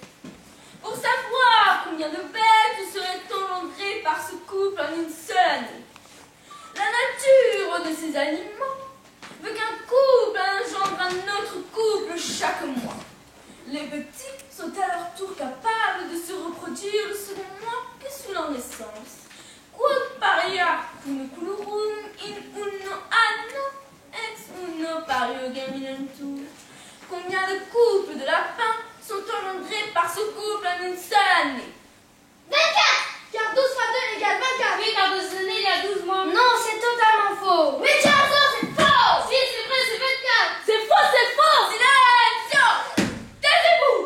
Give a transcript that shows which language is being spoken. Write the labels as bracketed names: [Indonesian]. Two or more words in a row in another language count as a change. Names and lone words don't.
[French] Pour savoir combien de bêtes seraient engendrées par ce couple en une seule année. La nature de ces aliments veut qu'un couple engendre un autre couple chaque mois. Les petits sont à leur tour capables de se reproduire le second mois que sous leur naissance. [Latin] Quod paria culurum in uno anno ex uno pario germinantur. [French] Combien de couples de lapins sont engendrés par ce couple en une seule année? 24, car 12 fois 2 égale 24. Oui, car de ce année, il y a 12 mois. Non, c'est totalement faux. Oui, tu as raison, c'est faux. Si, c'est vrai, c'est 24. C'est faux, c'est faux! Silenzio! Taisez-vous!